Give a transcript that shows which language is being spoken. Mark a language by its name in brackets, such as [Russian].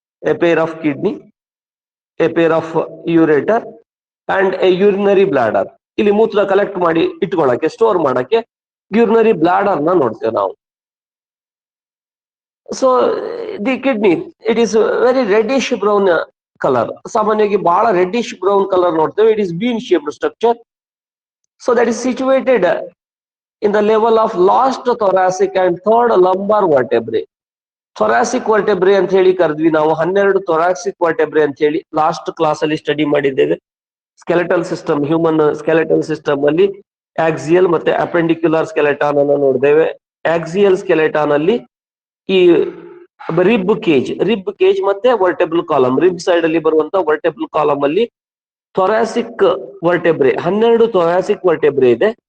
[English] A pair of kidney, a pair of ureter and a urinary bladder. [Kannada] ಇಲ್ಲಿ ಮೂತ್ರ collect ಮಾಡಿ ಇಟ್ಕೊಳ್ಳಕ್ಕೆ, store ಮಾಡಕ್ಕೆ urinary bladder ನ ನೋಡ್ತೇವೆ ನಾವು. [English] So the kidney it is very reddish brown colour. [Kannada] ಸಾಮಾನ್ಯವಾಗಿ ಬಹಳ ರೆಡ್ಡಿಶ್ ಬ್ರೌನ್ ಕಲರ್ ನೋಡ್ತೇವೆ. [English] It is bean shaped structure. So that is situated in the level of last thoracic and third lumbar vertebrae. [Kannada] Thoracic vertebrae ಅಂತ ಹೇಳಿ ಕರೆದ್ವಿ ನಾವು. 12 thoracic vertebrae ಅಂತ ಹೇಳಿ last class ಅಲ್ಲಿ study ಮಾಡಿದ್ದೇವೆ. Skeletal system, human skeletal system ಅಲ್ಲಿ axial ಮತ್ತೆ appendicular ಸ್ಕೆಲೆಟಾನ್ ಅನ್ನು ನೋಡಿದ್ದೇವೆ. ಆಕ್ಸಿಯಲ್ ಸ್ಕೆಲೆಟಾನ್ ಅಲ್ಲಿ ಈ ರಿಬ್ ಕೇಜ್ ಮತ್ತೆ ವರ್ಟೆಬಲ್ ಕಾಲಮ್, ರಿಬ್ ಸೈಡ್ ಅಲ್ಲಿ ಬರುವಂತ ವರ್ಟೆಬಲ್ ಕಾಲಮ್ ಅಲ್ಲಿ ಥೊರಾಸಿಕ್ ವರ್ಟೆಬ್ರೆ, 12 ಥೊರಾಸಿಕ್ ವರ್ಟೆಬ್ರೆ ಇದೆ.